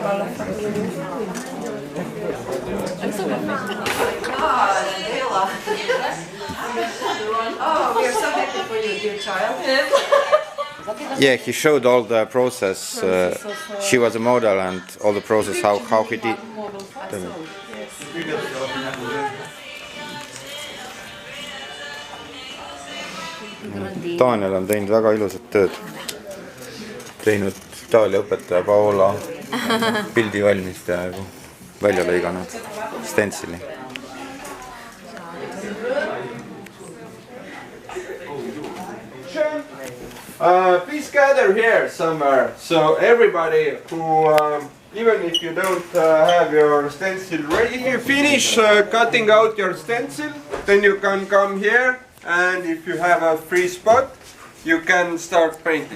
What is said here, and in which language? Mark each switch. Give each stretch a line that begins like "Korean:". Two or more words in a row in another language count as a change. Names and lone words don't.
English: Oh, we are so happy for you, dear child. Yeah, he showed all the process. She was a model and all the process, how he did.
Estonian: Daniel on teinud väga ilusat tööd. Teinud Itaalia õpetaja Paola pildi valmis peaaegu. Välja lõiganud stencili.
English: Please gather here somewhere, so everybody who, even if you don't have your stencil ready, you finish cutting out your stencil, then you can come here, and if you have a free spot, you can start painting.